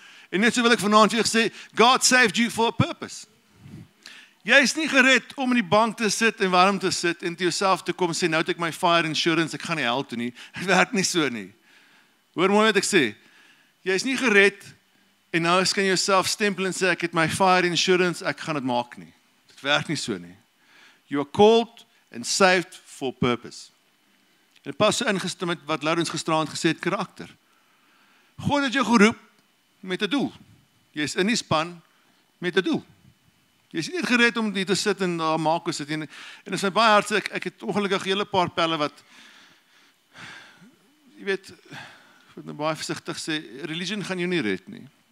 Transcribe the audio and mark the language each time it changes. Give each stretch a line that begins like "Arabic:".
Afrikaans: En net so wil ek vanaand vir julle sê,
English: God saved you for a purpose.
Afrikaans: Jy is nie gered om in die bank te sit en warm te sit en te jouself te kom sê, nou het ek my fire insurance, ek gaan nie hel toe nie. Het werk nie so nie. Hoor mooi wat ek sê. Jy is nie gered en nou kan jy jouself stempel en sê, ek het my fire insurance, ek gaan dit maak nie. Dit werk nie so nie.
English: You are called and saved for purpose.
Afrikaans: En dit pas so ingestem met wat Lourens gisteraand gesê het, karakter. God het jou geroep met 'n doel. Jy is in die span met 'n doel. Jy is nie net gered om hier te sit en daar maak ons dit. En dit is my baie hartseer, ek het ongelukkig 'n hele paar pelle wat, jy weet, ek moet nou baie versigtig sê, religion gaan jou nie red nie.